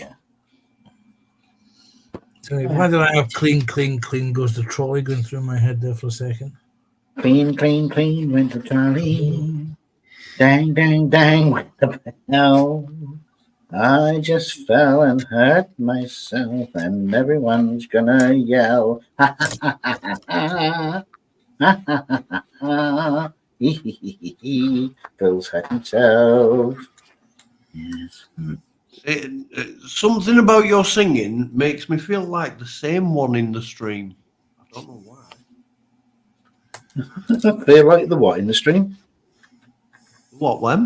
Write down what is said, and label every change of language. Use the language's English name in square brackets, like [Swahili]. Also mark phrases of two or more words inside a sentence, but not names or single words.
[English] So why did I have clean, clean, clean goes the trolley going through my head there for a second? Clean, clean, clean went the trolley. Dang, dang, dang went the bell. I just fell and hurt myself, and everyone's gonna yell. Ha ha ha ha ha ha ha ha ha ha. Hee hee hee hee hee. Phil's hurt himself. Yes. Something about your singing makes me feel like the same one in the stream. I don't know why. Feel like the what in the stream? What, when?